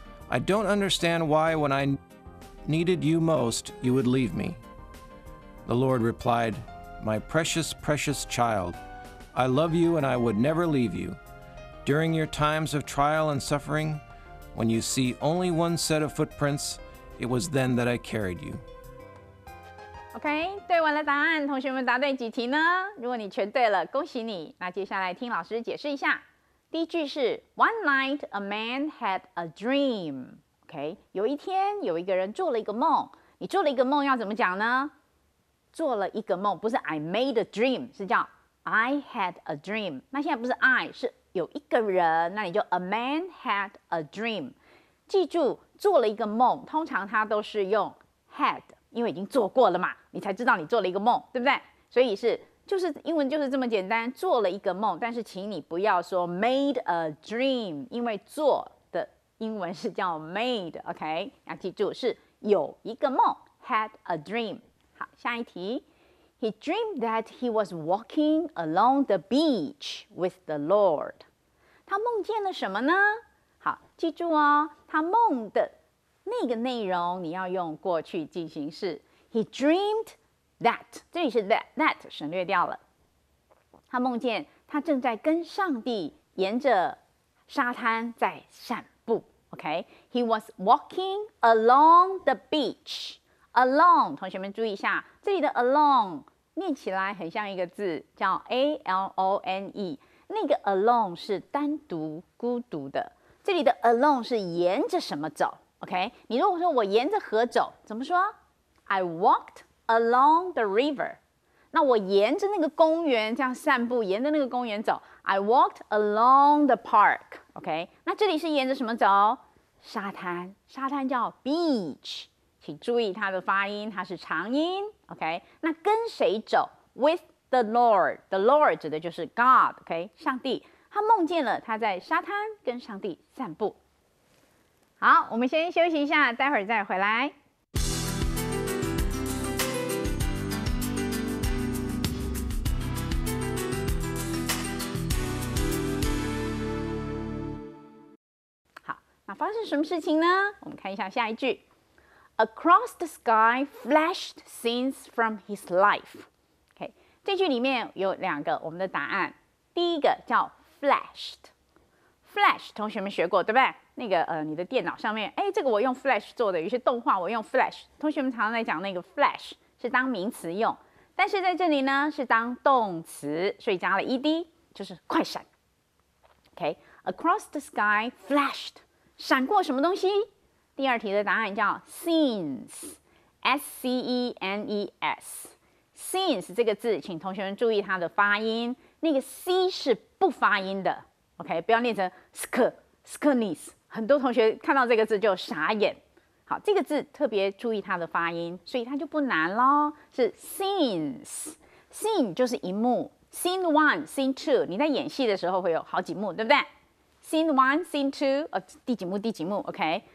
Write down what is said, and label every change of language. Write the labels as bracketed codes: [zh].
[en] I don't understand why when I needed you most, you would leave me. The Lord replied, My precious, precious child, I love you and I would never leave you. During your times of trial and suffering, when you see only one set of footprints, it was then that I carried you. [zh] OK， 对完了答案，同学们答对几题呢？如果你全对了，恭喜你。那接下来听老师解释一下。第一句是 [en] One night a man had a dream。 [zh] OK， 有一天有一个人做了一个梦。你做了一个梦要怎么讲呢？做了一个梦，不是 [en] I made a dream， [zh] 是叫 [en] I had a dream。 [zh] 那现在不是 I， 是有一个人，那你就 [en] A man had a dream。 [zh] 记住，做了一个梦，通常它都是用 had， 因为已经做过了嘛，你才知道你做了一个梦，对不对？所以就是英文就是这么简单，做了一个梦。但是请你不要说 [en] made a dream， [zh] 因为做的英文是叫 made。OK， 要记住是有一个梦 [en] had a dream。 [zh] 好，下一题。 [en] He dreamed that he was walking along the beach with the Lord。 [zh] 他梦见了什么呢？好，记住哦，他梦的那个内容你要用过去进行式。 [en] He dreamed that， [zh] 这里是 that 省略掉了。他梦见他正在跟上帝沿着沙滩在散步。 OK， [en] He was walking along the beach。 [zh] Alone， 同学们注意一下，这里的 alone 念起来很像一个字，叫 alone。那个 alone 是单独、孤独的，这里的 alone 是沿着什么走 ？OK， 你如果说我沿着河走，怎么说 ？ [en] I walked along the river。 [zh] 那我沿着那个公园这样散步，沿着那个公园走 ， [en] I walked along the park。 [zh] OK， 那这里是沿着什么走？沙滩，沙滩叫 beach。请注意它的发音，它是长音。 OK， 那跟谁走 ？ [en] With the Lord。 The Lord [zh] 指的就是 God。OK， 上帝。他梦见了他在沙滩跟上帝散步。好，我们先休息一下，待会儿再回来。好，那发生什么事情呢？我们看一下下一句。 [en] Across the sky flashed scenes from his life。 [zh] OK， 这句里面有两个我们的答案。第一个叫 flashed，flash 同学们学过对不对？那个你的电脑上面，这个我用 flash 做的，有些动画我用 flash， 同学们常常在讲那个 flash 是当名词用，但是在这里呢是当动词，所以加了 ed， 就是快闪。 OK， [en] across the sky flashed， [zh] 闪过什么东西？第二题的答案叫 scenes，S-C-E-N-E-S。scenes 这个字，请同学们注意它的发音，那个 c 是不发音的 ，OK， 不要念成 skenes。很多同学看到这个字就傻眼。好，这个字特别注意它的发音，所以它就不难咯，是 scenes。scene 就是一幕 ， [en] scene one、scene two， [zh] 你在演戏的时候会有好几幕，对不对 ？scene one、scene two， 第几幕第几幕 ，OK。